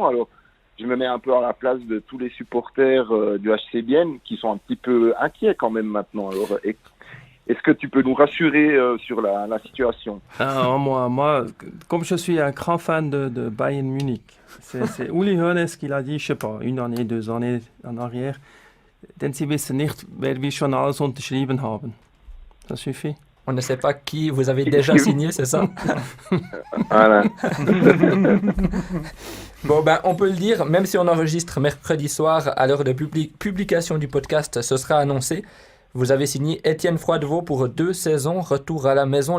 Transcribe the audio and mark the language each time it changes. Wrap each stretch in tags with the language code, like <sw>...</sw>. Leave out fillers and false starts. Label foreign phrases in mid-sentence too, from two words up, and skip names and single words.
<fr>Alors, je me mets un peu à la place de tous les supporters du HC Bienne qui sont un petit peu inquiets quand même maintenant. Alors, est-ce que tu peux nous rassurer sur la situation? Moi, comme je suis un grand fan de Bayern Munich, c'est Uli Hoeneß qui l'a dit, je sais pas, 1 année, 2 années en arrière,</fr> <de>denn sie wissen nicht, wer wir schon alles unterschrieben haben.</de> <fr>Ça suffit. On ne sait pas qui vous avez déjà signé, c'est ça? Voilà. Bon, ben, on peut le dire, même si on enregistre mercredi soir, à l'heure de publication du podcast, ce sera annoncé. Vous avez signé Étienne Froidevaux pour 2 saisons, retour à la maison.</fr>